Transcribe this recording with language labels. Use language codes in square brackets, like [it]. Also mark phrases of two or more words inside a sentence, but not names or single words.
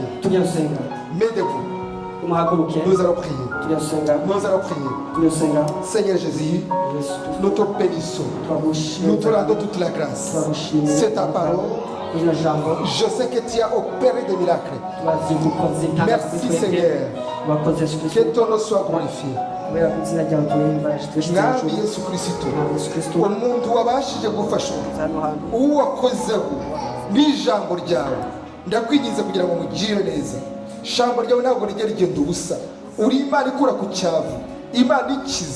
[fr] Mais debout. Nous allons prier. Nous allons prier. Seigneur Jésus, nous te bénissons. Nous te rendons toute la grâce. C'est ta parole. Je sais que tu as opéré des miracles. Merci Seigneur. Que ton nom soit glorifié. [rw] Mwami Yesu Kristo umuntu wabashije gufasha uwo wakozeho n'ijambo ryawe ndakwinginze kugira ngo mugire neza. Ijambo ryawe ntabwo rijya rigenda ubusa. Uri Imana ikura ku cyavu, Imana ikiza.